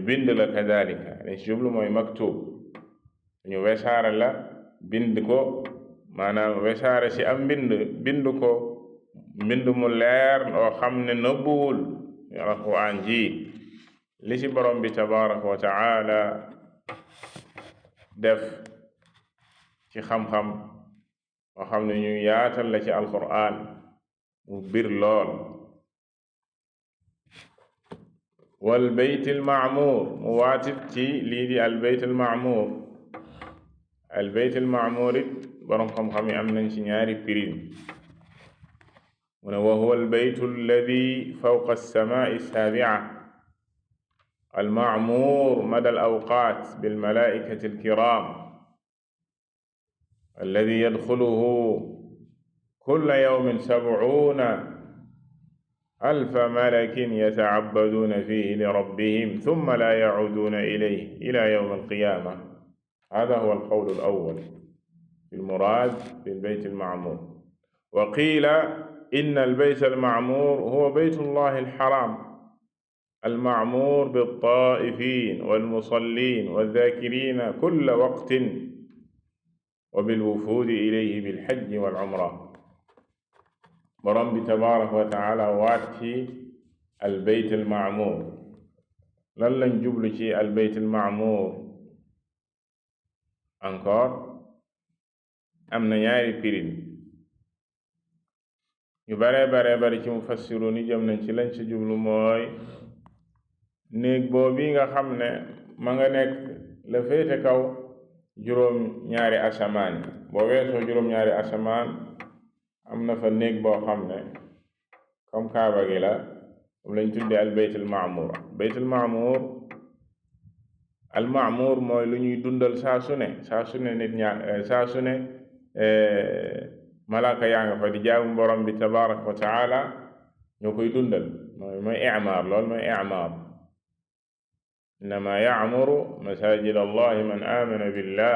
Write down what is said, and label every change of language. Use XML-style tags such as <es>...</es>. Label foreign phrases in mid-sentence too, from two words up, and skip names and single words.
<wo>bind la kadalika lañ ci jublu mooy maktub ñu wesaare la bind ko maanaam wesaare ci am bind ko mbind mu leer oo xam ne nëbbuwul alquran ji li ci borom bi</wo> <ar>تبارك وتعالى</ar> <wo>def ci xam-xam moo xam ne ñu yaatal la ci alquran mu bir lool.</wo> <ar>والبيت المعمور</ar> <wo>mu waatit ci lii di</wo> <ar>البيت المعمور. البيت المعمور</ar> <wo>it boroom xam-xam yi am nañ ci ñaari pirin. mu ne</wo> <ar>وهو البيت الذي فوق السماء السابعة المعمور مدى الأوقات بالملائكة الكرام الذي يدخله كل يوم 70 ألف ملك يتعبدون فيه لربهم ثم لا يعودون إليه إلى يوم القيامة. هذا هو القول الأول في المراد بالبيت المعمور. وقيل إن البيت المعمور هو بيت الله الحرام المعمور بالطائفين والمصلين والذاكرين كل وقت وبالوفود إليه بالحج والعمرة.</ar> <wo>borom bi</wo> <ar>تبارك وتعالى</ar> <wo>waat ci</wo> <ar>البيت المعمور.</ar> <wo>lan lañ jublu ci</wo> <ar>البيت المعمور</ar> <wo>encore am na ñaari pirin ñu bare ci mufassiru ni jëm nañ ci lañ ci jublu mooy néeg boobu nga xam ne ma nga nekk la féete kaw juróom ñaari asamaan boo weesoo juróom ñaari asamaan am na fa néeg boo xam ne comme kaaba gi la moom lañ tuddee</wo> <ar>البيت المعمور. بيت المعمور المعمور</ar> <wo>mooy lu ñuy dundal saa su ne nit ñaa saa su ne malaaka yaa nga fa di jaamu borom bi</wo> <ar>تبارك وتعالى</ar> <wo>ñoo koy dundal mooy i'maar. lool mooy i'maar.</wo> <ar>إنما يعمر مساجد الله من آمن بالله.</ar>